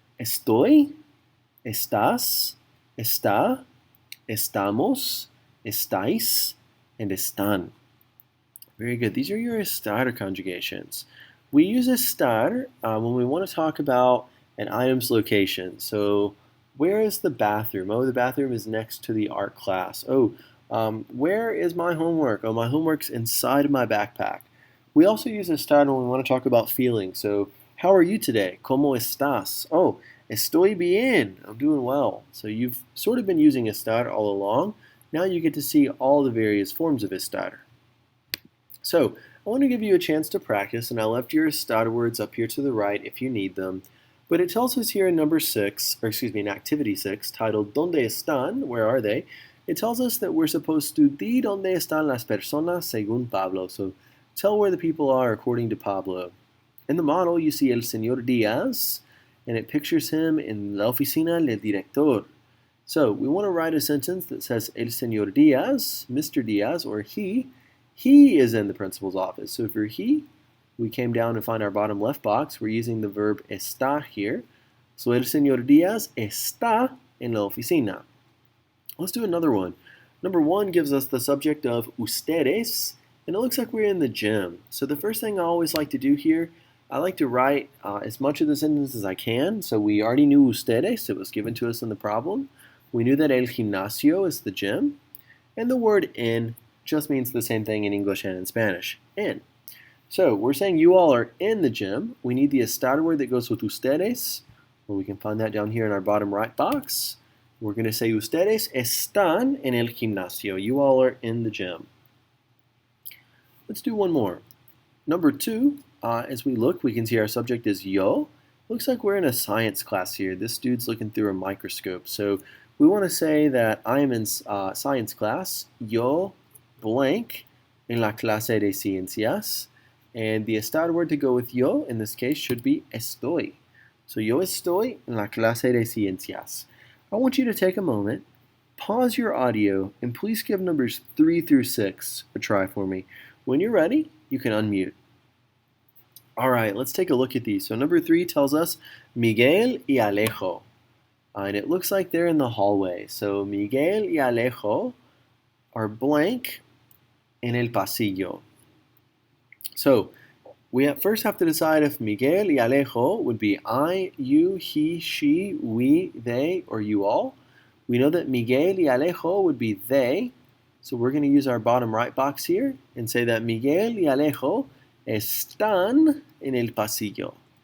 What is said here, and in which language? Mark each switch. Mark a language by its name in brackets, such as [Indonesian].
[Spanish] Estoy, estás, está, estamos, estáis, and están. [English] Very good. These are your estar conjugations. We use estar when we want to talk about an item's location. So where is the bathroom? Oh, the bathroom is next to the art class. Oh, where is my homework? Oh, my homework's inside of my backpack. We also use estar when we want to talk about feelings. So how are you today? [Spanish] ¿Cómo estás? [English] Oh, [Spanish] estoy bien. [English] I'm doing well. So you've sort of been using estar all along. Now you get to see all the various forms of estar. So I want to give you a chance to practice, and I left your estar words up here to the right if you need them. But it tells us here in in activity 6, titled ¿Dónde están? Where are they? It tells us that we're supposed to [Spanish] di dónde están las personas según Pablo. [English] So tell where the people are according to Pablo. In the model, you see El Señor Díaz, and it pictures him in la oficina del director. So we want to write a sentence that says El Señor Díaz, Mr. Díaz, or he is in the principal's office. So for he, we came down to find our bottom left box. We're using the verb está here. [Spanish] So El Señor Díaz está en la oficina. [English] Let's do another one. Number 1 gives us the subject of ustedes, and it looks like we're in the gym. So the first thing I always like to do here, I like to write as much of the sentence as I can. So we already knew ustedes. It was given to us in the problem. We knew that el gimnasio is the gym. And the word en just means the same thing in English and in Spanish. En. So we're saying you all are in the gym. We need the estar word that goes with ustedes. Well, we can find that down here in our bottom right box. We're going to say [Spanish] ustedes están en el gimnasio. [English] You all are in the gym. Let's do one more. Number 2, as we look, we can see our subject is yo. Looks like we're in a science class here. This dude's looking through a microscope. So we want to say that I am in science class. [Spanish] Yo blank en la clase de ciencias. [English] And the estar word to go with yo in this case should be estoy. [Spanish] So yo estoy en la clase de ciencias. [English] I want you to take a moment, pause your audio, and please give numbers 3 through 6 a try for me. When you're ready, you can unmute. All right, let's take a look at these. So number 3 tells us Miguel y Alejo. And it looks like they're in the hallway. [Spanish] So Miguel y Alejo [English] are blank [Spanish] en el pasillo. [English] So we first have to decide if Miguel y Alejo would be I, you, he, she, we, they, or you all. We know that Miguel y Alejo would be they. So we're going to use our bottom right box here and say that [Spanish] Miguel y Alejo están en el pasillo.